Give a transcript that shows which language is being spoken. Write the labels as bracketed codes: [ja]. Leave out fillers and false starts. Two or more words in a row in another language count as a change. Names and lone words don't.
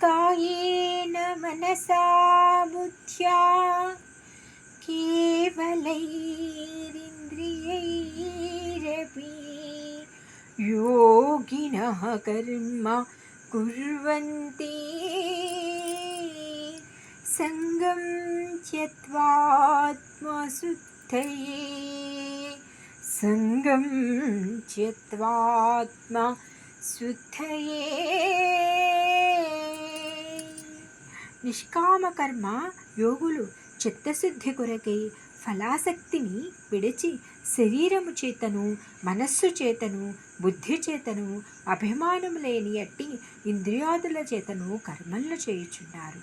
[sa] कायेन मनसा बुद्ध्या केवलैरिन्द्रियैरपि योगिनः कर्म कुर्वन्ति संगं त्यक्त्वात्मशुद्धये संगं त्यक्त्वात्मशुद्धये. [te] నిష్కామ కర్మ యోగులు చిత్తశుద్ధి కొరకై ఫలాసక్తిని విడిచి శరీరము చేతను మనస్సు చేతను బుద్ధి చేతను అభిమానము లేని అట్టి ఇంద్రియాదుల చేతను కర్మలను చేయుచున్నారు.